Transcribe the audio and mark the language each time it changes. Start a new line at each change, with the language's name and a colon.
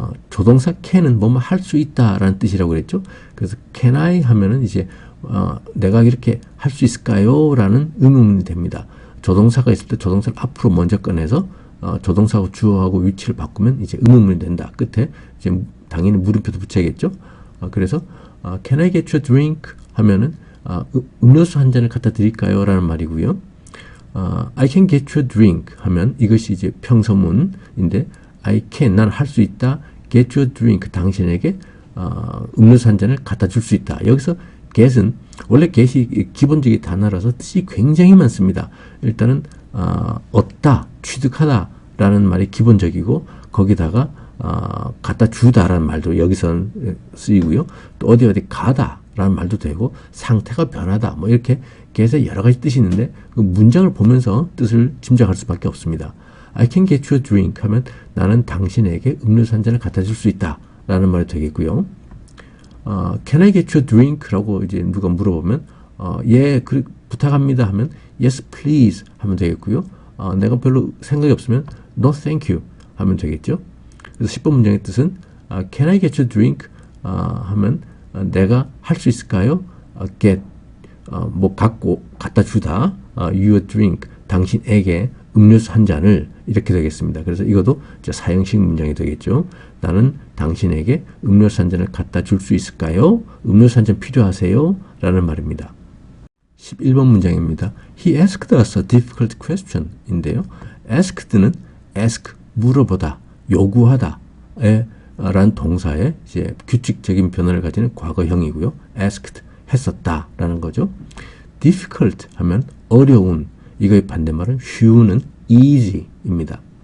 Korean: 조동사 can은 뭐뭐 할 수 있다 라는 뜻이라고 그랬죠. 그래서 can I 하면은 이제 내가 이렇게 할 수 있을까요? 라는 의문문이 됩니다. 조동사가 있을 때 조동사를 앞으로 먼저 꺼내서 조동사하고 주어하고 위치를 바꾸면 이제 의문문이 된다. 끝에 이제 당연히 물음표도 붙여야겠죠.
English: 그래서 Can I get you a drink?
Korean: 하면은 음료수 한 잔을 갖다 드릴까요? 라는 말이고요.
English: I can get you a drink
Korean: 하면 이것이 이제 평서문인데 I can, 난 할 수 있다. get you a drink, 당신에게 음료수 한 잔을 갖다 줄 수 있다. 여기서 get은 원래 get이 기본적인 단어라서 뜻이 굉장히 많습니다. 일단은 얻다, 취득하다 라는 말이 기본적이고 거기다가 갖다 주다라는 말도 여기서 쓰이고요. 또 어디 가다 라는 말도 되고 상태가 변하다 뭐 이렇게 get의 여러 가지 뜻이 있는데 그 문장을 보면서 뜻을 짐작할 수밖에 없습니다.
English: I can get you a drink
Korean: 하면 나는 당신에게 음료수 한 잔을 갖다 줄 수 있다 라는 말이 되겠고요.
English: Can I get you a drink?
Korean: 라고 이제 누가 물어보면 예, 부탁합니다 하면
English: yes please
Korean: 하면 되겠고요. 내가 별로 생각이 없으면
English: no thank you
Korean: 하면 되겠죠. 그래서 10번 문장의 뜻은
English: Can I get you a drink?
Korean: 하면 내가 할 수 있을까요? get 뭐 갖다 주다 you a drink 당신에게 음료수 한 잔을 이렇게 되겠습니다. 그래서 이것도 사형식 문장이 되겠죠. 나는 당신에게 음료수 한 잔을 갖다 줄 수 있을까요? 음료수 한 잔 필요하세요? 라는 말입니다. 11번 문장입니다.
English: He asked us a difficult question 인데요.
Korean: asked는 ask, 물어보다, 요구하다 라는 동사의 이제 규칙적인 변화를 가지는 과거형이고요. asked, 했었다 라는 거죠. difficult 하면 어려운, 이거의 반대말은 쉬운은 easy입니다.